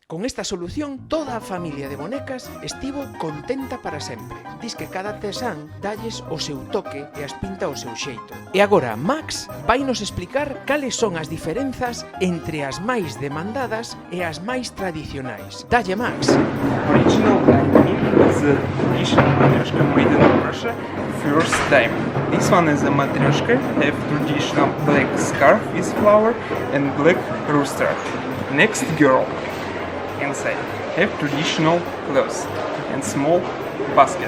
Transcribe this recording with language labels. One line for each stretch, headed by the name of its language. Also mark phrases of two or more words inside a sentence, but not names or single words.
Galician: Con esta solución, toda a familia de bonecas estivo contenta para sempre. Dis que cada artesán dalles o seu toque e as pinta ao seu xeito. E agora, Max vai nos explicar cales son as diferenzas entre as máis demandadas e as máis tradicionais. Dalle, Max!
English: Original is a traditional matryoshka made in Russia first time. This one is a matryoshka, have traditional black scarf with flower and black rooster. Next girl inside have traditional clothes and small basket.